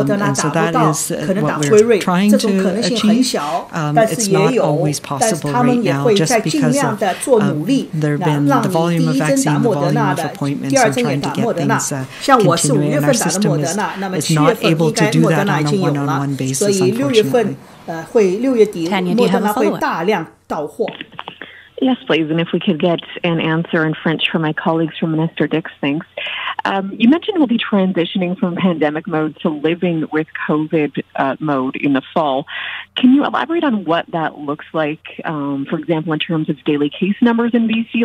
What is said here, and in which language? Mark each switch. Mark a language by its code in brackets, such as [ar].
[en] And so that is what we're trying to achieve. It's not always possible right now just because of there have been the volume of vaccine, the volume of appointments, and trying to get things continuing, and our system is not able to do that on a one-on-one basis, unfortunately. [zh] 6月底莫德纳会大量到货。 [en] Yes, please. And if we could get an answer in French from my colleagues from Minister Dix, thanks. You mentioned we'll be transitioning from pandemic mode to living with COVID mode in the fall. Can you elaborate on what that looks like, for example, in terms of daily case numbers in BC?